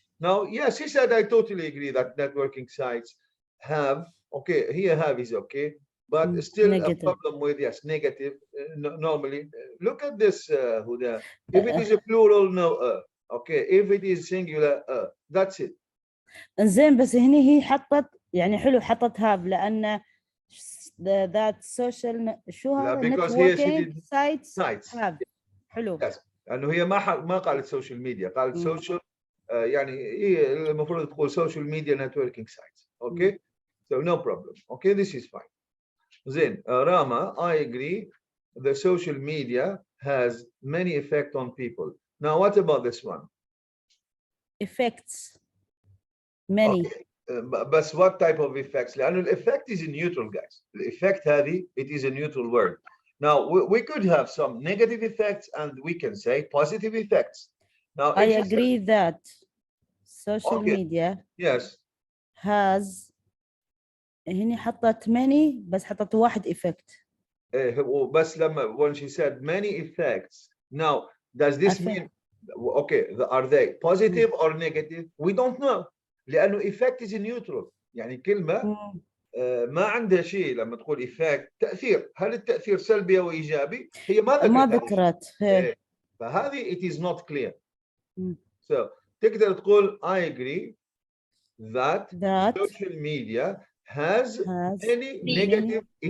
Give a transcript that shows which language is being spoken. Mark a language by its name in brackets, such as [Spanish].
[English] Now, yes, he said, I totally agree that networking sites have, okay, here have is okay, but still negative. a problem with, yes, negative. Normally, look at this, Huda. If it is a plural, no, okay. If it is singular, that's it. [Arabic] زين بس هني هي حطت يعني حلو حطت have لأن [English] that social [Arabic] شو هذا [English] because here she networking did sites have حلو. Yes. [Arabic] لأنه هي ما قالت social media قالت social يعني هي المفروض تقول social media networking sites. [English] Okay, so no problem. Okay, this is fine. زين Rama, I agree. The social media has many effect on people. Now, what about this one? Effects many. Okay. But what type of effects? لأنه الeffect is a neutral, guys. The effect هذه, it is a neutral word. Now, we could have some negative effects and we can say positive effects. Now, I agree that social Okay. media yes, [Arabic] has هني حطت many بس حطت واحد effect. بس لما [English] when she said many effects. Now, does this mean, okay, are they positive or negative? We don't know. لأنه effect is neutral. [Arabic] يعني كلمة ما عندها شيء لما تقول effect تأثير. هل التأثير سلبي أو إيجابي؟ هي ما ذكرت. [English] فهذه it is not clear. So [Arabic] تقدر تقول [English] I agree that social media has any negative